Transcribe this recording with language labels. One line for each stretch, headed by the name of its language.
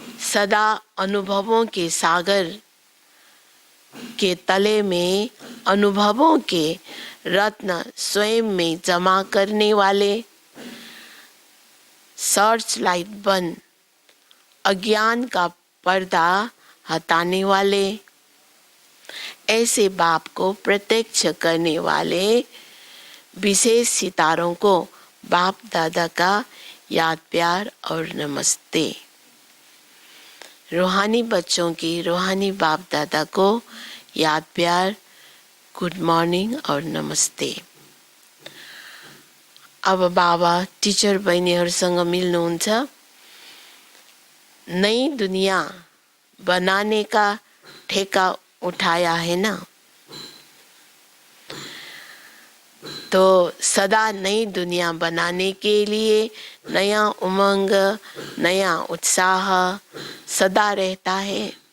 Hindi: सदा अनुभवों के सागर के तले में अनुभवों के रत्न स्वयं में जमा करने वाले, सर्च लाइट बन अज्ञान का पर्दा हटाने वाले, ऐसे बाप को प्रत्यक्ष करने वाले विशेष सितारों को बाप दादा का याद प्यार और नमस्ते। रूहानी बच्चों की रूहानी बाप दादा को याद प्यार, गुड मॉर्निंग और नमस्ते।
Nepali: अब बाबा टिचर बहिनीहरूसँग मिल्नुहुन्छ।
Hindi: नई दुनिया बनाने का ठेका उठाया है ना, तो सदा नई दुनिया बनाने के लिए नया उमंग, नया उत्साह सदा रहता है।